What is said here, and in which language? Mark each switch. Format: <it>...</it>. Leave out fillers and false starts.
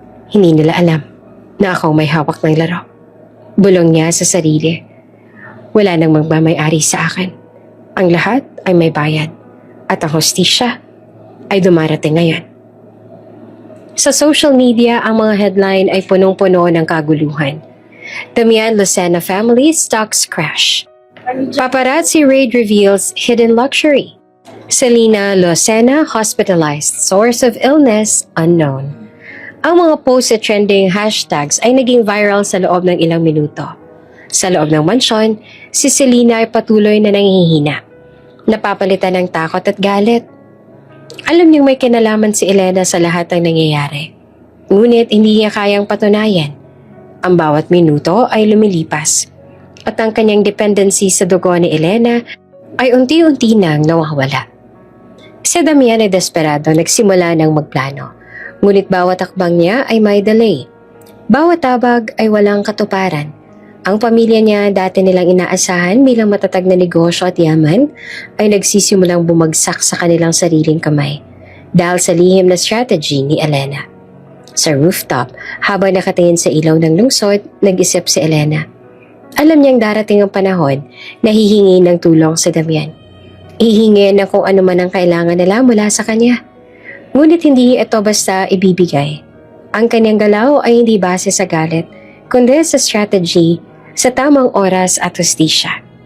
<tl>Hindi nila alam na ako may hawak ng laro. Bulong niya sa sarili. Wala nang magmamay-ari sa akin. Ang lahat ay may bayad. At ang hustisya ay dumarating ngayon. Sa social media, ang mga headline ay punong-puno ng kaguluhan.</tl> <en>Damian Lucena family stocks crash. Paparazzi raid reveals hidden luxury. Selena Lucena hospitalized. Source of illness unknown.</en> <tl>Ang mga post at trending hashtags ay naging viral sa loob ng ilang minuto. Sa loob ng mansyon, si Selena ay patuloy na nanghihina. Napapalitan ng takot at galit. Alam niyang may kinalaman si Elena sa lahat ng nangyayari. Ngunit hindi niya kayang patunayan. Ang bawat minuto ay lumilipas. At ang kanyang dependency sa dugo ni Elena ay unti-unti nang nawawala. Si Damian ay desperado nagsimula ng magplano. Ngunit bawat akbang niya ay may delay. Bawat tabag ay walang katuparan. Ang pamilya niya dati nilang inaasahan bilang matatag na negosyo at yaman ay nagsisimulang bumagsak sa kanilang sariling kamay dahil sa lihim na strategy ni Elena. Sa rooftop, habang nakatingin sa ilaw ng lungsod, nag-isip si Elena. Alam niyang darating ang panahon na hihingi ng tulong si Damian. Hihingi na kung ano man ang kailangan nila mula sa kanya. Ngunit hindi ito basta ibibigay. Ang kanyang galaw ay hindi base sa galit, kundi sa strategy, sa tamang oras at hustisya.</tl>